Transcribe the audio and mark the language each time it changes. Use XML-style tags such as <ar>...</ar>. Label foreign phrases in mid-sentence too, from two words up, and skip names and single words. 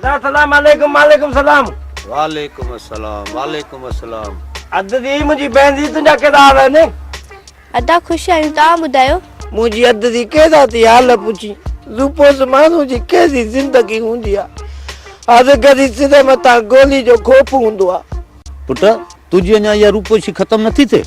<ar>سلام عليكم وعليكم سلام. وعليكم السلام وعليكم السلام.</ar> <sd>अद दी मुंहिंजी भेण जी तुंहिंजा कहिड़ा हाल आहिनि? अदा ख़ुशि आहियूं, तव्हां ॿुधायो? मुंहिंजी अद दी कहिड़ा थी हाल पुछी। रूपोस माण्हू जी कहिड़ी ज़िंदगी हूंदी आहे। अध कॾहिं सिधे मथां गोली जो खोप हूंदो आहे। पुट तुझी अञा इहा रूपोशी ख़तम नथी थिए?</sd>